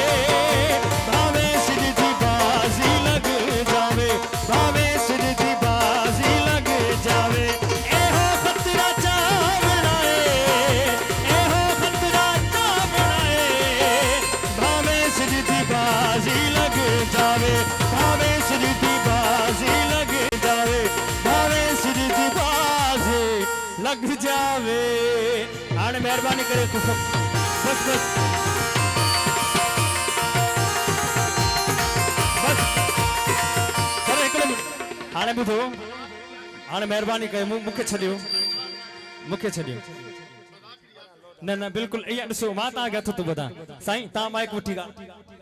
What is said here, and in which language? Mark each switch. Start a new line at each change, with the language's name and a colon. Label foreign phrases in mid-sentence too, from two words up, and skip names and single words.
Punjabi: ਭਾਵੇਂ ਸਿਰ ਦੀ ਬਾਜ਼ੀ ਲੱਗ ਜਾਵੇ ਭਾਵੇਂ ਸਿਰ ਦੀ ਬਾਜ਼ੀ ਲੱਗ ਜਾਵੇ ਏਹੋ ਖ਼ਤਰਾ ਚਾਵਲਾਏ ਏਹੋ ਖ਼ਤਰਾ ਚਾਵਲਾਏ ਭਾਵੇਂ ਸਿਰ ਦੀ ਬਾਜ਼ੀ ਲੱਗ ਜਾਵੇ ਭਾਵੇਂ ਸਿਰ ਦੀ ਬਾਜ਼ੀ ਲੱਗ ਜਾਵੇ ਭਾਵੇਂ ਸਿਰ ਦੀ ਬਾਜ਼ੀ ਲੱਗ ਜਾਵੇ
Sindhi: हाणे मेहरबानी करे तू सब बस बस बस सर हिकिड़ो मिंट हाणे ॿुधो हाणे मेहरबानी करे मूंखे छॾियो न न बिल्कुलु इहा ॾिसो मां तव्हांखे हथ थो ॿुधां साईं तव्हां माइक वठी ॻाल्हि